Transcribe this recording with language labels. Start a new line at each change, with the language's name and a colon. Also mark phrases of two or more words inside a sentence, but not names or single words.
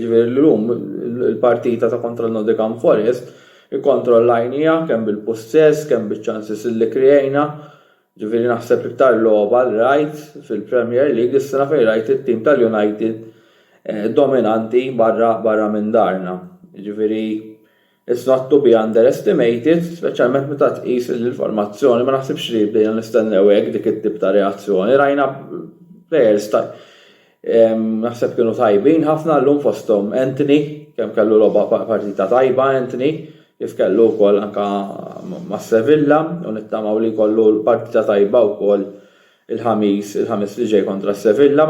Maltese: Ġifieri llum il-partita ta' kontra Nottingham Forest ikkontrollajnija kemm bil-possess, kemm biċ-chances li krejna. Ġifieri naħseb iktar logħba l-rajt fil-Premier League is-sena fejn rajt it-tim tal-United dominanti barra minn darna.
English: Ġifieri it's not to be underestimated,
Maltese: speċjalment meta tqis l-informazzjoni, ma naħsibx li bdejna nistennew hekk dik it-tip ta' reazzjoni. Rajna players naħseb kienu tajbin ħafna llum fosthom Anthony, kemm kellu logħba partita tajba Anthony, kif kellu wkoll anke ma' Sevilla u nittamaw li jkollu l-partita tajba wkoll il-ħamis li ġej kontra Sevilla.